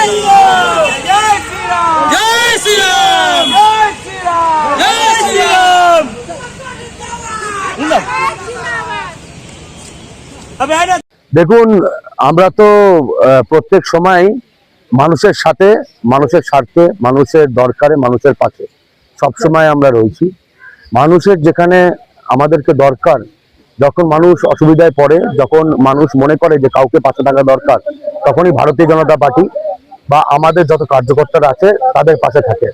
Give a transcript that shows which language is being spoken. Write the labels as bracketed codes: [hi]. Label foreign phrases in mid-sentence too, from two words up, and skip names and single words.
[hi] श्री राम, जय श्री राम, जय श्री राम, जय श्री राम, जय श्री राम। [bn] দেখুন, আমরা তো প্রত্যেক সময় মানুষের সাথে, মানুষের স্বার্থে, মানুষের দরকারে, মানুষের পাশে সব সময় আমরা রয়েছি। মানুষের যেখানে আমাদেরকে দরকার, যখন মানুষ অসুবিধায় পড়ে, যখন মানুষ মনে করে যে কাউকে পাশে থাকা দরকার, তখনই ভারতীয় জনতা পার্টি বা আমাদের যত কার্যকর্তারা আছে তাদের পাশে থাকে।